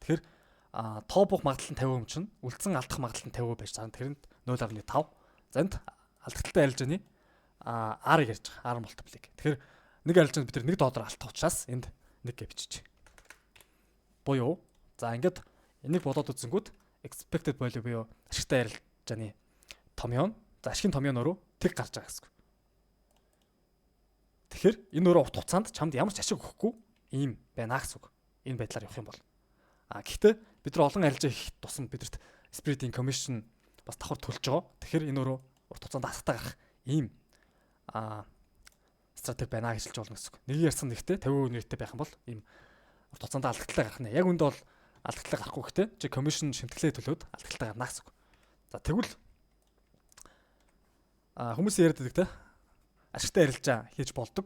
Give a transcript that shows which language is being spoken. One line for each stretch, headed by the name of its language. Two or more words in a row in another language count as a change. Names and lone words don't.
Mongolian: Тэгэхээр тоо буух магадлал нь 50% чинь үлдсэн алдах магадлал нь 50% байж байгаа. Тэгэхээр энд 0.5. За энд алдахалтай арилжааны R-ыг ярьж байгаа.
English: R multiple-
Mongolian: ийг. Тэгэхээр нэг арилжаанд бид нар $1 алдах учраас энд 1 гэж бичижээ. Буюу за ингээд энийг бодоод үзсэнгүүд
English: expected value
Mongolian: буюу ашигтай арилжааны томьёо. За ашигын томьёо нөрөө тэг гарч байгаа гэсэн үг. Тэгэхээр энэ өөрөө урт хугацаанд чамд ямар ч ашиг өгөхгүй ийм байна гэсэн үг. Энэ байдлаар явах юм бол. Гэхдээ бид нар олон арилжаа хийх тусам бидэрт
English: spreading commission
Mongolian: бас давхар төлж байгаа. Тэгэхээр энэ өөрөө урт хугацаанд асгатай гарах ийм стратеги байна гэж хэлж болно гэсэн үг. Нэг ярьсан нэгтэй 50% нэртэй байх юм бол ийм урт хугацаанд алдагдлаа гарах нэ. Яг үндэ бол алдагдлаа гарахгүй гэхдээ чи commission шимтгэлээ төлөөд алдагдлаа гарна гэсэн үг. За тэгвэл хүмүүс яриад байдаг те ашигтай арилжаа хийж болдог.